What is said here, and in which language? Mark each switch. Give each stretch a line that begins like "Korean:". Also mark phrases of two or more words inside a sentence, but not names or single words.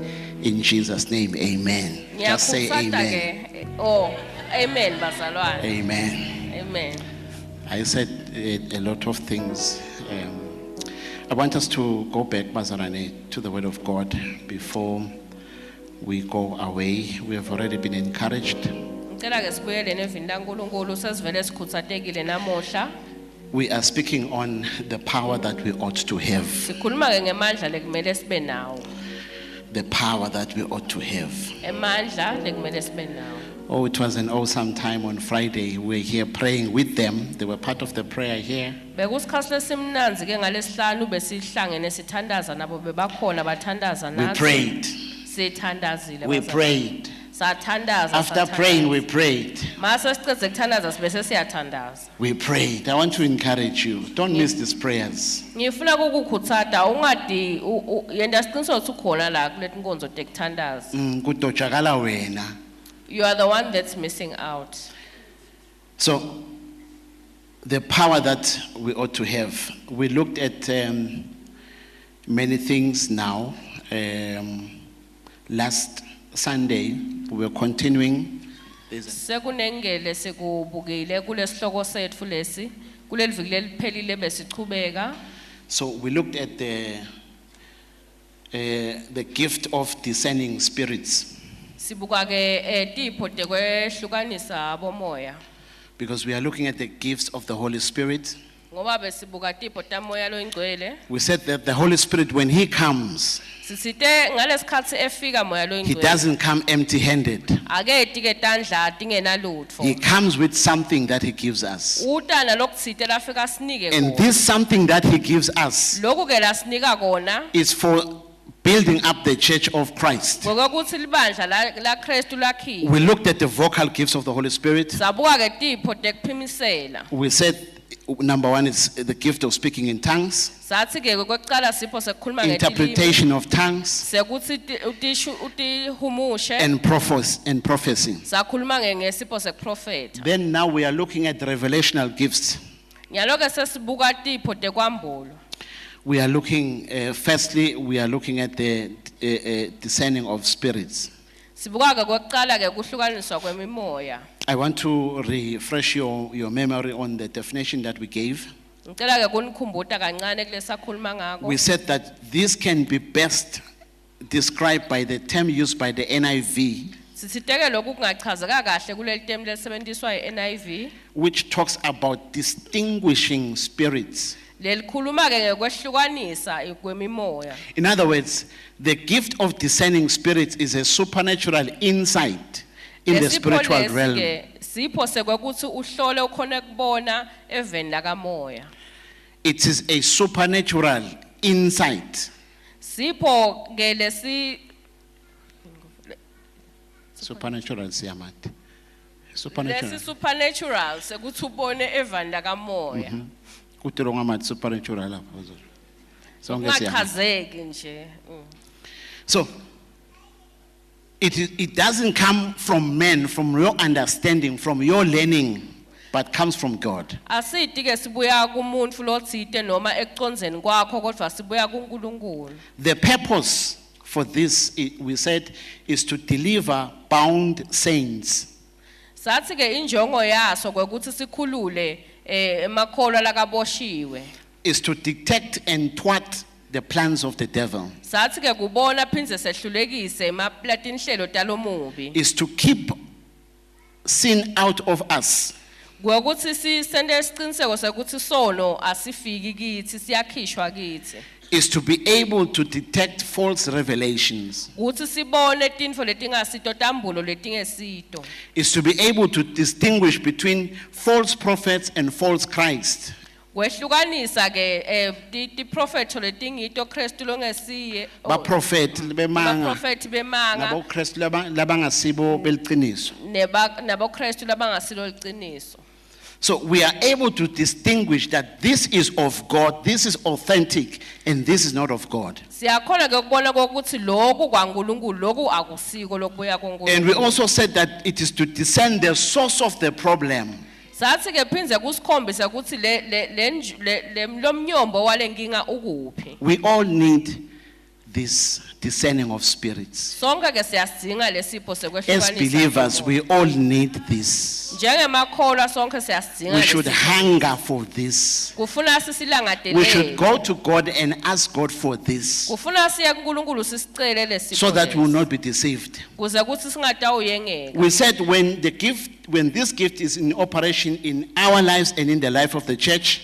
English: In Jesus' name, amen. Just say amen. Oh, amen, bazalwane. Amen. Amen. I said a lot of things. I want us to go back, Bazarane, to the Word of God before we go away. We have already been encouraged.
Swati: Ngicela ke sibuyele nevini laNkulunkulu sesivele sikhuthatekile namuhla.
English: We are speaking on the power that we ought to have.
Swati: Sikhuluma ke ngemandla lekumele sibe nawo.
English: The power that we ought to have.
Swati: Emandla lekumele sibe nawo.
English: Oh, it was an awesome time on Friday. We were here praying with them. They were part of the prayer here.
Swati: Bekusikhathi lesimnanzi ke ngalesihlanu besihlangene sithandaza nabo bebakhona bathandaza
English: We
Swati: nathi.
English: prayed.
Swati: Sithandazile.
English: We
Swati: bazalwane.
English: prayed.
Swati: Sathandaza.
English: After
Swati: sathandaza.
English: praying, we prayed.
Swati: Mase sicede kuthandaza sibese siyathandaza.
English: We prayed. I want to encourage you. Don't miss these prayers.
Swati: Ngifuna ukukhuthata ungadi yenda siqiniseko ukuthi ukhona la kuleti nkonzo tekuthandaza. Kutojakala wena.
English: You are the one that's missing out. So, the power that we ought to have. We looked at many things now. Last Sunday, we were continuing.
Swati: Sekunengele sekubukile kulesihloko sethu lesi kuleli viki leliphelile besichubeka.
English: So we looked at the gift of discerning spirits,
Swati: Sibuka ke tipho tekwehlukanisa abomoya.
English: because we are looking at the gifts of the Holy Spirit.
Swati: Ngoba besibuka tipho tamoya loyingcwele.
English: We said that the Holy Spirit, when He comes,
Swati: Sisite ngalesikhathi efika moya
English: He
Swati: loyingcwele.
English: doesn't come empty-handed.
Swati: Aketi ke tandla tingenalutho.
English: He comes with something that He gives us.
Swati: Uta nalokutsite lafika sinike
English: And
Swati: kona.
English: this something that He gives us
Swati: Lokhu ke lasinika kona.
English: is for building up the church of Christ.
Swati: Ngokuthi libandla la Kristu lakhiwe.
English: We looked at the vocal gifts of the Holy Spirit.
Swati: Sabuka ke tipho tekuphimisela.
English: We said number one is the gift of speaking in tongues,
Swati: Sathi ke kwekuqala sipho sekukhuluma ngetilimi.
English: interpretation of tongues,
Swati: Sekuthi utihumushe.
English: and prophecy.
Swati: Sakhuluma ngesipho sekuprofeta.
English: Then now we are looking at the revelational gifts.
Swati: Nyaloke sesibuka tipho tekwambulo.
English: We are looking, firstly, we are looking at the discerning of spirits.
Swati: Sibuka ke kwekuqala ke kuhlukaniswa kwemimoya.
English: I want to refresh your memory on the definition that we gave.
Swati: Ngicela ke kunikhumbuta kancane kulesakhuluma ngako.
English: We said that this can be best described by the term used by the NIV,
Swati: Sisiteke lokhu kungachazeka kahle kuleli temu lesebenziswa eNIV.
English: which talks about distinguishing spirits.
Swati: Lelikhuluma ke ngekwehlukanisa kwemimoya.
English: In other words, the gift of discerning spirits is a supernatural insight in the spiritual realm.
Swati: Sipho sekwekuthi uhlole ukhona kubona eveni lakamoya.
English: It is a supernatural insight.
Swati: Sipho ke lesi Supernatural siyamati. lesi Supernatural. supernatural sekuthi ubone eveni lakamoya. Kutilonga amathi supernatural lapho. Sonke siyamati. Ungachazeki nje.
English: So it doesn't come from men, from your understanding, from your learning, but comes from God.
Swati: Asithi ke sibuya kumuntu lothite noma econzeni kwakho kodwa sibuya kuNkulunkulu.
English: The purpose for this, we said, is to deliver bound saints.
Swati: Sathi ke injongo yaso kwekuthi sikhulule emakholwa lakaboshiwe.
English: Is to detect and thwart the plans of the devil.
Swati: Sathi ke kubona phinze sehlulekise maplatinhlelo talomubi.
English: Is to keep sin out of us.
Swati: Kwekuthi sisende isiqiniseko sekuthi sono asifiki kithi siyakhishwa kithi.
English: Is to be able to detect false revelations.
Swati: Ukuthi sibone tintfo letingasito tambulo letingesito.
English: Is to be able to distinguish between false prophets and false Christ.
Swati: Kwehlukanisa ke ti prophet letingito Kristu longesiye Baprofeti bemanga. prophet bemanga Nabo Kristu labangasibo beliqiniso. nabo Kristu labangasilo liqiniso.
English: So we are able to distinguish that this is of God, this is authentic, and this is not of God.
Swati: Siyakhona ke ukubona ukuthi lokhu kwaNkulunkulu lokhu akusiko lokubuya
English: And we
Swati: koNkulunkulu.
English: also said that it is to discern the source of the problem.
Swati: Sathi ke phinze kusikhombisa ukuthi le lomnyombo walenkinga ukuphi.
English: We all need this discerning of spirits.
Swati: Sonke ke siyasidinga lesipho
English: As
Swati: sekwehlukanisa.
English: believers, we all need this.
Swati: Njengemakholwa sonke siyasidinga
English: We should
Swati: lesipho.
English: hunger for this.
Swati: Kufuna
English: We should
Swati: sisilangadelele.
English: go to God and ask God for this
Swati: Kufuna siye kuNkulunkulu sisicele lesipho.
English: so that we will
Swati: lesi.
English: not be deceived.
Swati: Kuze kuthi singatawuyengeka.
English: We said when this gift is in operation in our lives and in the life of the church,